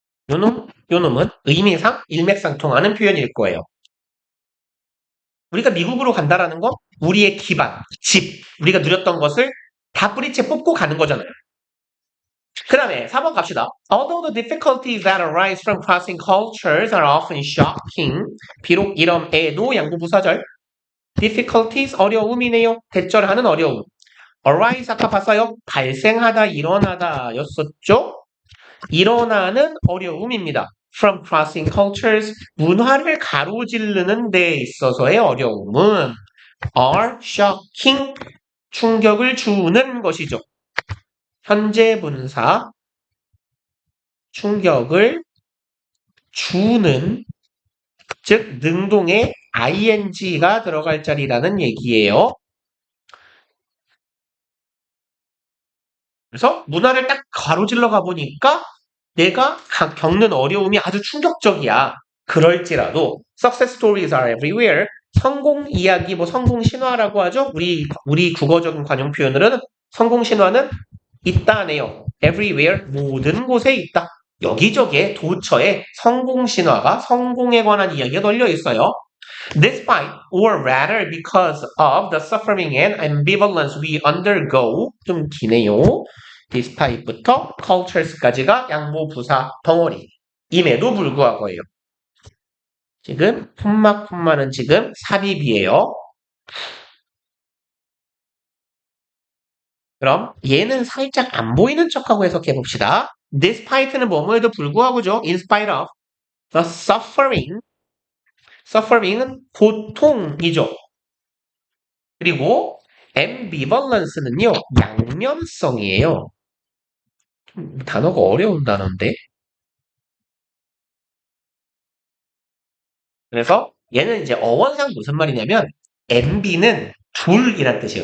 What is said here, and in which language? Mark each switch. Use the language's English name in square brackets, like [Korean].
[Korean] 요놈은 의미상 일맥상통하는 표현일 거예요. 우리가 미국으로 간다라는 건 우리의 기반, 집, 우리가 누렸던 것을 다 뿌리채 뽑고 가는 거잖아요. 그 다음에 4번 갑시다. [English] Although the difficulties that arise from crossing cultures are often shocking, [Korean] 비록 이럼에도 양보부사절 difficulties 어려움이네요. 대절하는 어려움. arise 아까 봤어요. 발생하다, 일어나다 였었죠? 일어나는 어려움입니다. [English] From crossing cultures, [Korean] 문화를 가로지르는 데 있어서의 어려움은 [English] are shocking, [Korean] 충격을 주는 것이죠. 현재 분사, 충격을 주는, 즉 능동에 ing가 들어갈 자리라는 얘기예요. 그래서 문화를 딱 가로질러 가보니까 내가 겪는 어려움이 아주 충격적이야. 그럴지라도 [English] success stories are everywhere. [Korean] 성공 이야기, 뭐 성공 신화라고 하죠. 우리 국어적인 관용 표현으로는 성공 신화는 있다네요. everywhere, 모든 곳에 있다. 여기저기에 도처에 성공 신화가, 성공에 관한 이야기가 널려 있어요. [English] Despite, or rather because of the suffering and ambivalence we undergo, [Korean] 좀 기네요. despite부터 cultures까지가 양보 부사 덩어리. 임에도 불구하고예요. 지금 콤마는 지금 삽입이에요. 그럼 얘는 살짝 안 보이는 척하고 해석해 봅시다. Despite는 뭐뭐에도 불구하고죠. [English] In spite of the suffering. [Korean] suffering은 고통이죠. 그리고 ambivalence는요. 양면성이에요. 단어가 어려운 단어인데. 그래서 얘는 이제 어원상 무슨 말이냐면 MB는 둘이란 뜻이에요.